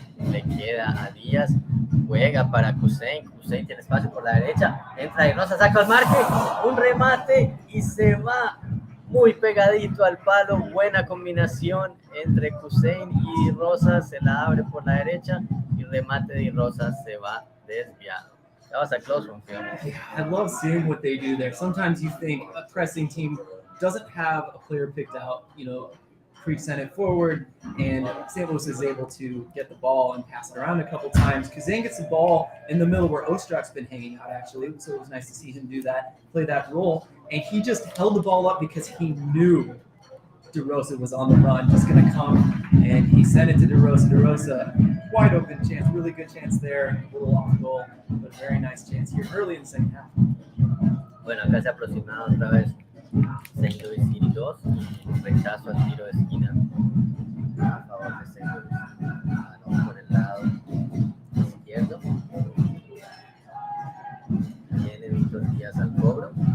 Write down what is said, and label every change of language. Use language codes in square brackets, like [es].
[es] Le queda a Díaz. Juega para Kusein. Kusein tiene espacio por la derecha. Entra de Rosa, saca el marque. Un remate y se va muy pegadito al palo. Buena combinación entre Kusein y Rosa. Se la abre por la derecha y remate de Rosa se va desviado. [en] That was a close one, Phil. I love seeing what they do there. Sometimes you think a pressing team doesn't have a player picked out. Creek sent it forward, and St. Louis is able to get the ball and pass it around a couple times. Kazan gets the ball in the middle where Ostrak's been hanging out, actually. So it was nice to see him do that, play that role. And he just held the ball up because he knew DeRosa was on the run, just going to come, and he sent it to DeRosa. DeRosa, wide open chance, really good chance there, a little off goal, but very nice chance here early in the second half. [es] Bueno, acá se ha aproximado otra vez St. Louis City 2, rechazo al tiro de esquina a favor de St. Louis. Balón por el lado izquierdo. Viene Víctor Díaz al cobro.